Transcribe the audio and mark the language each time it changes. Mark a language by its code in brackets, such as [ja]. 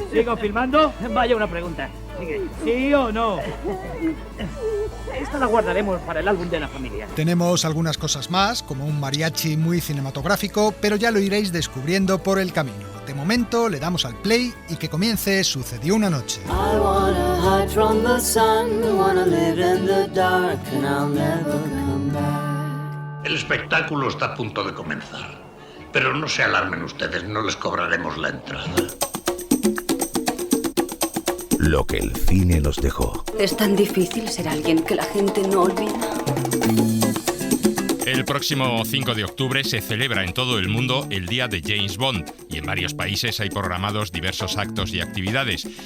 [es] ¿Sigo filmando? Vaya una pregunta. ¿Sí o no? Esta la guardaremos para el álbum de la familia. Tenemos algunas cosas más, como un mariachi muy cinematográfico, pero ya lo iréis descubriendo por el camino. De momento le damos al play y que comience Sucedió una noche. [en] I wanna hide from the sun, wanna live in the dark, and I'll never come back. [es] El espectáculo está a punto de comenzar, pero no se alarmen ustedes, no les cobraremos la entrada. Lo que el cine nos dejó. Es tan difícil ser alguien que la gente no olvida. El próximo 5 de octubre se celebra en todo el mundo el Día de James Bond y en varios países hay programados diversos actos y actividades.